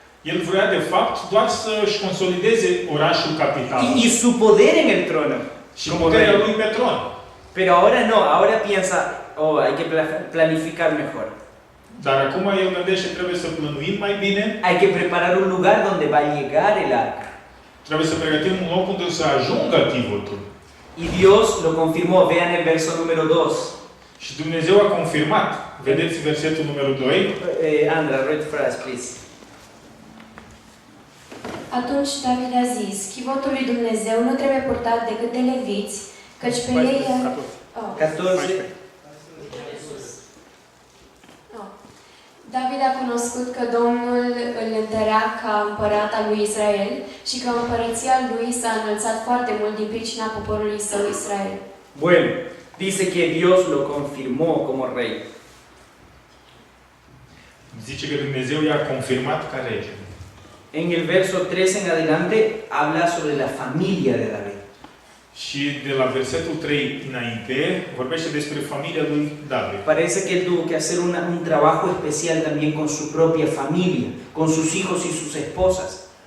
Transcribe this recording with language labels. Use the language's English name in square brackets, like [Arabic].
[Romanian] El vrea de fapt doar să-și consolideze orașul capital [Spanish] y su poder en el trono. [Romanian] și puterea lui pe tron. [Spanish] Pero ahora no, ahora piensa, oh, hay que planificar mejor. [Romanian] Dar acum el gândește, trebuie să plănuim mai bine, [Spanish] Hay que preparar un lugar donde va a llegar el arca. [Romanian] trebuie să pregătim un loc unde să ajungă chivotul. [Spanish] Y Dios lo confirmó, vean el verso número 2. [Romanian] Și Dumnezeu a confirmat. Vedeți versetul numărul 2? [English] Andra, read for us, please. [Romanian] Atunci David a zis, chivotul lui Dumnezeu nu trebuie purtat decât de leviți, Căci pe ei... 14. David a cunoscut că Domnul îl întărea ca împărat al lui Israel și că împărăția lui s-a înălțat foarte mult din pricina poporului său Israel. [Spanish] Bueno, dice que Dios lo confirmó como rey. [Romanian] Zice că Dumnezeu i-a confirmat ca rege. [Spanish] En el verso 3 en adelante habla sobre la familia de David. [Romanian] Și de la versetul 3 înainte vorbește despre familia lui David. [Spanish] Parece que él tuvo que hacer un trabajo especial también con su propia familia, con sus hijos y sus esposas.